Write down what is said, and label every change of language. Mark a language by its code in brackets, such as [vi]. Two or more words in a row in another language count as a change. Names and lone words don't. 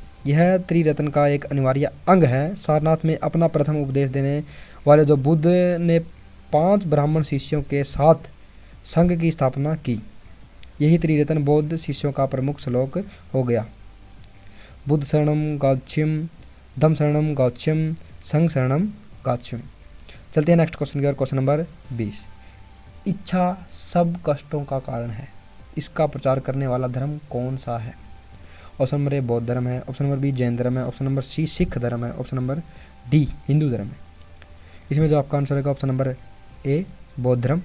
[hi] यह त्रिरत्न का एक अनिवार्य अंग है। सारनाथ में अपना प्रथम उपदेश देने वाले जो बुद्ध ने 5 ब्राह्मण शिष्यों के साथ संघ की स्थापना की। यही त्रिरत्न बौद्ध शिष्यों का प्रमुख श्लोक हो गया। [pi] बुद्ध शरणम गच्छामि, धम्म शरणम गच्छामि, संघ शरणम गच्छामि। [hi] चलते हैं [en] next question [hi] की ओर, [en] question number 20. [hi] इच्छा सब कष्टों का कारण है, इसका प्रचार करने वाला धर्म कौन सा है? [en] option number A [hi] बौद्ध धर्म है, [en] option number B [hi] जैन धर्म है, [en] option number C [hi] सिख धर्म है, [en] option number D [hi] हिंदू धर्म है। इसमें जो आपका आंसर रहेगा [en] option number A [hi] बौद्ध धर्म।